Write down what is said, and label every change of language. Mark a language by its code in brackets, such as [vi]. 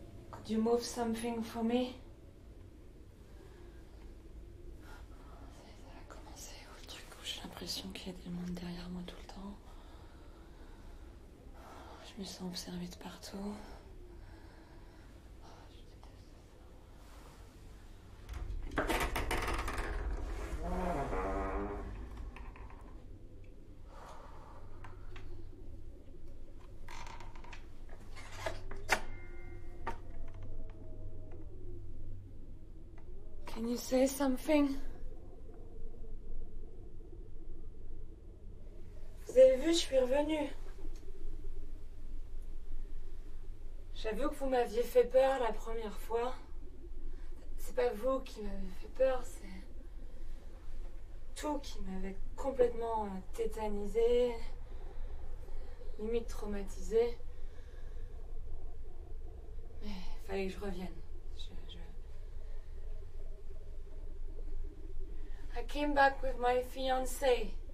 [en] Could you move something for me? [fr] Ça a commencé où le truc où j'ai l'impression qu'il y a des mondes derrière moi tout le temps. Je me sens observée de partout. [en] Can you say something? [fr] Vous avez vu, je suis revenue. J'avoue que vous m'aviez fait peur la première fois. C'est pas vous qui m'avez fait peur, c'est tout qui m'avait complètement tétanisé, limite traumatisé. Mais il fallait que je revienne. [en] I came back with my fiancé.